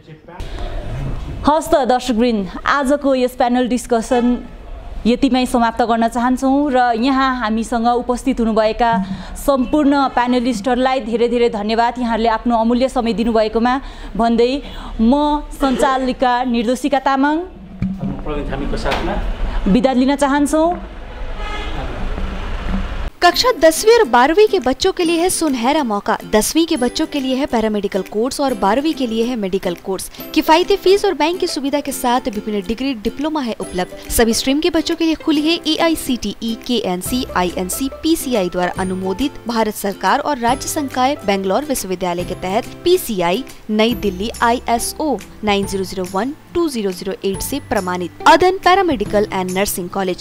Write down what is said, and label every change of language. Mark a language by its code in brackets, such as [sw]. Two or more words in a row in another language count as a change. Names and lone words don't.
[ne] हस् त दर्शकवृन्द, आजको यस [en] panel discussion [ne] यतिमै समाप्त गर्न चाहन्छौँ र यहाँ हामीसँग उपस्थित हुनुभएका सम्पूर्ण प्यानलिस्टहरूलाई धेरै धेरै धन्यवाद, यहाँहरूले आफ्नो अमूल्य समय दिनुभएकोमा भन्दै म सञ्चालिका निर्दोषिका तामाङ बिदा लिन चाहन्छौँ। [hi] कक्षा 10वीं और 12वीं के बच्चों के लिए है सुनहरा मौका। 10वीं के बच्चों के लिए है [en] paramedical course [hi] और 12वीं के लिए है [en] medical course. [hi] किफायती फीस और बैंक की सुविधा के साथ विभिन्न [en] degree diploma [hi] है उपलब्ध। सभी स्ट्रीम के बच्चों के लिए खुली है AICTE, KNC, INC, PCI द्वारा अनुमोदित भारत सरकार और राज्य संकाय बेंगलोर विश्वविद्यालय के तहत PCI नई दिल्ली ISO 9001-2008 से प्रमाणित अदन पैरामेडिकल एंड नर्सिंग कॉलेज।